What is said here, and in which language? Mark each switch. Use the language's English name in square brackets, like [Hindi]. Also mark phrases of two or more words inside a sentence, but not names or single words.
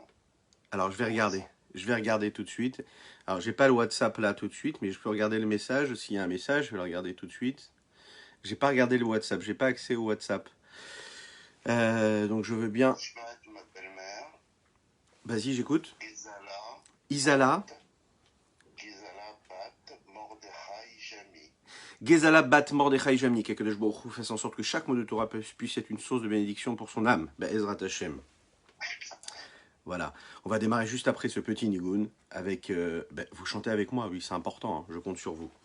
[French] Alors, je vais regarder tout de suite. Alors, j'ai pas le WhatsApp là tout de suite, mais je peux regarder le message. S'il y a un message, je vais le regarder tout de suite. J'ai pas regardé le WhatsApp, j'ai pas accès au WhatsApp. Donc, je veux bien... Ma belle-mère, Vas-y, j'écoute. Gizala, Isala. Gizala Bat, Mordechai Jami. Gezala bat Mordechai Jami, qu' [Hebrew] הקדוש ברוך הוא [French] fasse en sorte que chaque mot de Torah puisse être une source de bénédiction pour son âme. [Hebrew] בעזרת השם. [French] Voilà. On va démarrer juste après ce petit nigoun avec... vous chantez avec moi, oui, c'est important, hein, je compte sur vous.